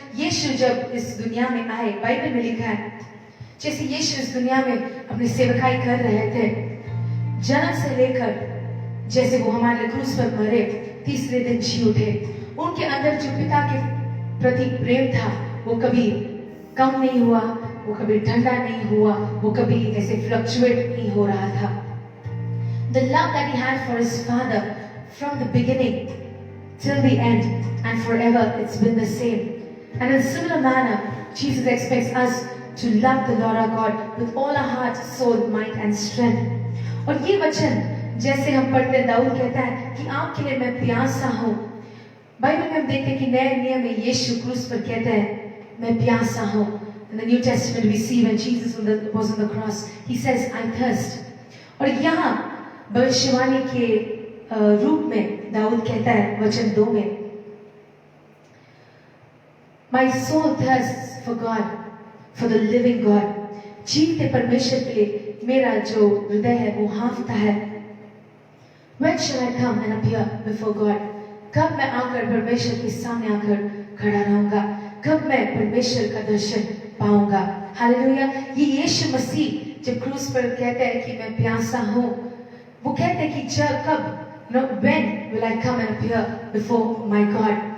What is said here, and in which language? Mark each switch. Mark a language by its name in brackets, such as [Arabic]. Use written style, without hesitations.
[Hindi] यीशु जब इस दुनिया में आए, बाइबल में लिखा है, जैसे यीशु इस दुनिया में अपनी सेवकाई कर रहे थे, जन्म से लेकर जैसे वो हमारे क्रूस पर मरे, तीसरे दिन जी उठे, उनके अंदर जो पिता के प्रति प्रेम था वो कभी कम नहीं हुआ, वो कभी ठंडा नहीं हुआ, वो कभी ऐसे फ्लक्चुएट नहीं हो रहा था। [English] The love that he had for his father from the beginning till the end and forever, it's been the same. And in a similar manner, Jesus expects us to love the Lord our God with all our heart, soul, mind and strength. [Hindi] और ये वचन जैसे हम पढ़ते हैं, दाऊद कहता है कि आपके लिए मैं प्यासा हूँ। बाइबल में हम देखते हैं कि नए नियम में यीशु क्रूस पर कहते हैं मैं प्यासा हूँ। [English] In the New Testament we see when Jesus was on the cross, he says I thirst. [Hindi] और यहाँ भविष्यवाणी के रूप में दाऊद कहता है वचन 2 में, [English] My soul thirsts for God, for the living God. [Hindi] जीवते परमेश्वर के लिए मेरा जो हृदय है वो हाँफता है। [English] When shall I come and appear before God? [Hindi] कब मैं आकर परमेश्वर के सामने आकर खड़ा रहूंगा? कब मैं परमेश्वर का दर्शन पाऊंगा? हालेलुया। ये यीशु मसीह जब क्रूस पर कहते हैं कि मैं प्यासा हूँ, वो कहते हैं कि जब कब, [English] when will I come and appear before my God?